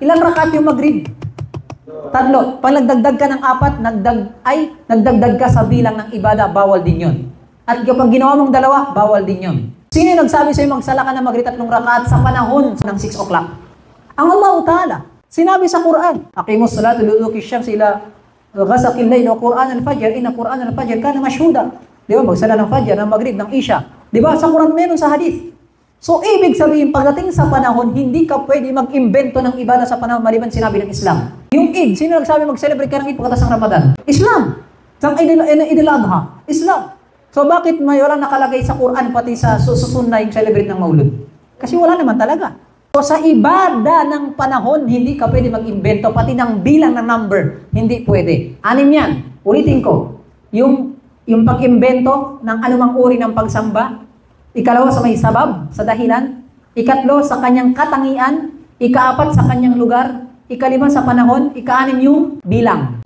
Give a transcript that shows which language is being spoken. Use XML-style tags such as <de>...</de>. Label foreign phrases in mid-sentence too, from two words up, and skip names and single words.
<tl>Ilang rakat yung maghrib? 3. Pag nagdagdag ka ng 4, nagdagdag ka sa bilang ng ibada, bawal din yun. At kapag ginawa mong 2, bawal din yun. Sino yung nagsabi sa'yo magsala ka na maghrib 3 rakaat sa panahon ng 6 o'clock? Ang Allah Ta'ala. Sinabi sa Quran,</tl> <ar>أقم الصلاة لدلوك الشمس إلى غسق الليل وقرآن الفجر إن قرآن الفجر كان مشهودا.</ar> <tl>Di ba? Magsala ng fajr, ng maghrib, ng isya. Di ba? Sa Quran meron sa hadith. So, ibig sabihin, pagdating sa panahon, hindi ka pwede mag-imbento ng ibada sa panahon maliban sinabi ng Islam. Yung Eid, sino nagsabi mag-celebrate ka ng Eid pagkatapos ng Ramadan? Islam. Sa Eid al-Adha, Islam. So, bakit may walang nakalagay sa Quran pati sa susunna yung celebrate ng Maulud? Kasi wala naman talaga. So, sa ibada ng panahon, hindi ka pwede mag-imbento, pati ng bilang ng number, hindi pwede. 6 yan. Ulitin ko. Yung pag-imbento ng anumang uri ng pagsamba, ikalawa sa may sabab, sa dahilan, ikatlo sa kanyang katangian, ikaapat sa kanyang lugar, ikalima sa panahon, ika-6 yung bilang.</tl>